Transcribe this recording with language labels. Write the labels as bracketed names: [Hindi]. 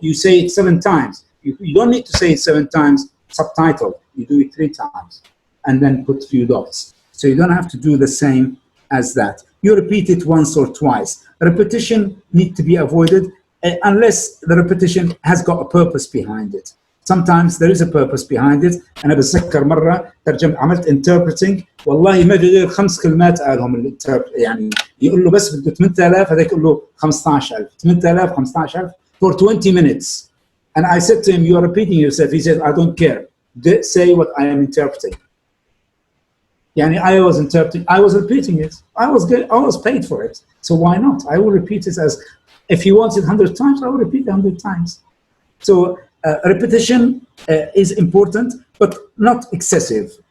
[English] You say it 7 times. You don't need to say it 7 times. Subtitle. You do it 3 times, and then put few dots. So you don't have to do the same as that. You repeat it once or twice. Repetition needs to be avoided unless the repetition has got a purpose behind it. Sometimes there is a purpose behind it. [Arabic] أنا بتذكر مرة عملت interpreting والله ما في غير 5 كلمات قالهم يعني يقول له بس بده 8000 هذاك يقول له 15000 8000 15000 [English] for 20 minutes. And I said to him, you are repeating yourself. He said, I don't care. Say what I am interpreting. Yani I was interpreting, I was repeating it. I was paid for it. So why not? I will repeat it as, if you want it 100 times, I will repeat it 100 times. So repetition is important, but not excessive.